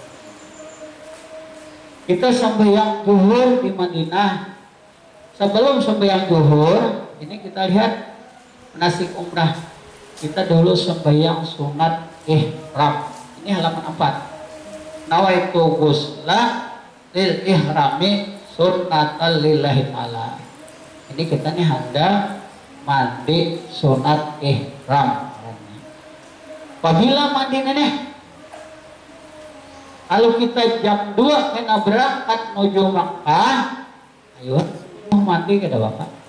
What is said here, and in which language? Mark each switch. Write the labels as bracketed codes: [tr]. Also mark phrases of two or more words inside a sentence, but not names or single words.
[bjn] Kita sembahyang zuhur di Madinah. Sebelum sembahyang zuhur, ini kita lihat manasik umrah. Kita dulu sembahyang sunat ihram. Ini halaman 4. [ar] نويت غسل للإحرام سنة لله تعالى. [bjn] Ini kita nih hendak mandi sunat ihram. Apabila mandi nih, kalau kita jam 2 kena berangkat menuju Makkah, ayo mandi ke bapak.